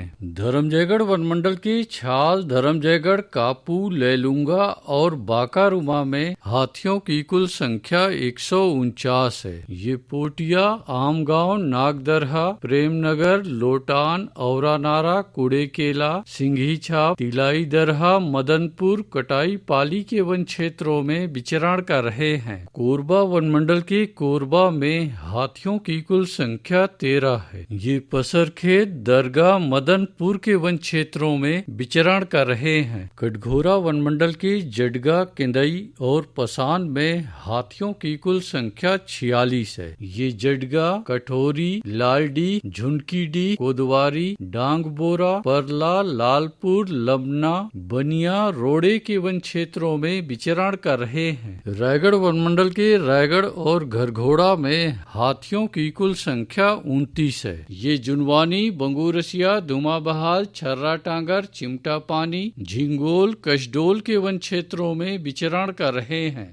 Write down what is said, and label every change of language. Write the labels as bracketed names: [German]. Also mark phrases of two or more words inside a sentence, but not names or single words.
[Hindi] धर्मजयगढ़ वन मंडल के छाल, धर्मजयगढ़, कापू, लेलुंगा और बाकारुमा में हाथियों की कुल संख्या 149 है। ये पोटिया, आमगांव, नागदरहा, प्रेमनगर, लोटान, औरानारा, कुड़ेकेला, सिंघीछाप, तिलाई दरहा, मदनपुर, कटाई पाली के वन क्षेत्रों में विचरण कर रहे हैं। कोरबा वन मंडल के कोरबा में हाथियों की कुल संख्या 13 है। ये पसरखेत, दरगाह, मदनपुर के वन क्षेत्रों में विचरण कर रहे हैं। कटघोरा वन मंडल के जडगा, केंदई और पसान में हाथियों की कुल संख्या 46 है। ये जडगा, कठोरी, लालडी, झुनकीडी, कोदवारी, डांगबोरा, परला, लालपुर, लबना, बनिया, रोड़े के वन क्षेत्रों में विचरण कर रहे हैं। रायगढ़ वन मंडल के रायगढ़ और घरघोड़ा में हाथियों की कुल संख्या 29 है। ये जुनवानी, बंगूरसिया, दुमाबहाल, छर्रा टांगर, चिमटा पानी, झिंगोल, कशडोल के वन क्षेत्रों में विचरण कर रहे हैं।